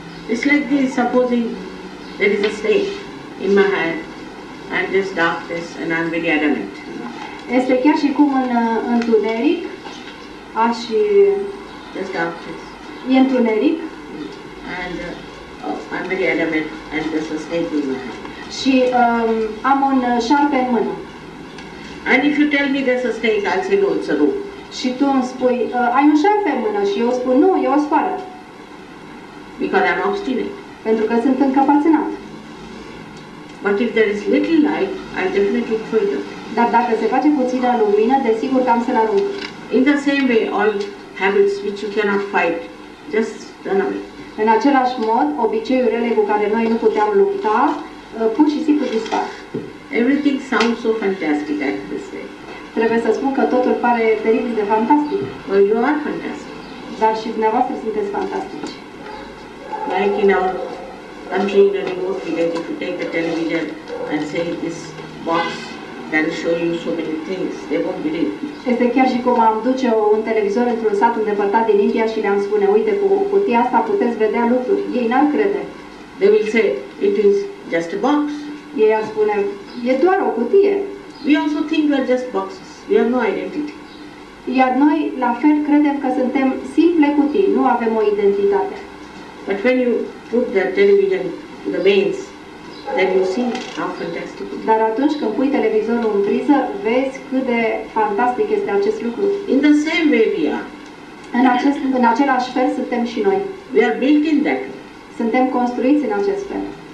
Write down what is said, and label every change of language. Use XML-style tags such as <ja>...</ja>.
<en>It's like this, supposing there is a snake in my hand and there's darkness and I'm very adamant.</en> <ro>Este chiar și cum în întuneric,</ro> <en>There's darkness.</en> <ro>e întuneric</ro> <en>And I'm very adamant and there's a snake in my hand.</en> <ro>și am un șarpe în mână.</ro> <en>And if you tell me there's a snake, I'll say no, it's a rope.</en> <ro>Și tu îmi spui, ai un șarpe în mână și eu spun, nu, e o sfoară,</ro> <en>Because I'm obstinate.</en> <ro>pentru că sunt încăpățânat.</ro> <en>But if there is little light, I'll definitely throw it up.</en> <ro>Dar dacă se face puțină lumină, desigur că am să-l arunc.</ro> <en>In the same way, all habits which you cannot fight, just run away.</en> <ro>În același mod, obiceiurile cu care noi nu puteam lupta, pur și simplu dispar.</ro> <en>Everything sounds so fantastic at this day.</en> <ro>Trebuie să spun că totul pare teribil de fantastic,</ro> <en>Well, you are fantastic.</en> <ro>dar și dumneavoastră sunteți fantastici.</ro> <en>Like in our country, in a remote village, if you take the television and say this box can show you so many things, they won't believe.</en> <ro>Este chiar și cum am duce un televizor într-un sat îndepărtat din India și le-am spune, uite, cu cutia asta puteți vedea lucruri. Ei n-ar crede.</ro> <en>They will say, it is just a box.</en> <ro>Ei ar spune, e doar o cutie.</ro> <en>We also think we are just boxes. We have no identity.</en> <ro>Iar noi, la fel, credem că suntem simple cutii, nu avem o identitate.</ro> <en>But when you put the television to the mains, then you see how fantastic it is.</en> <ro>Dar atunci când pui televizorul în priză, vezi cât de fantastic este acest lucru.</ro> <en>In the same way we are.</en> <ro>În același fel suntem și noi.</ro> <en>We are built in that way.</en> <ro>Suntem construiți în acest fel.</ro>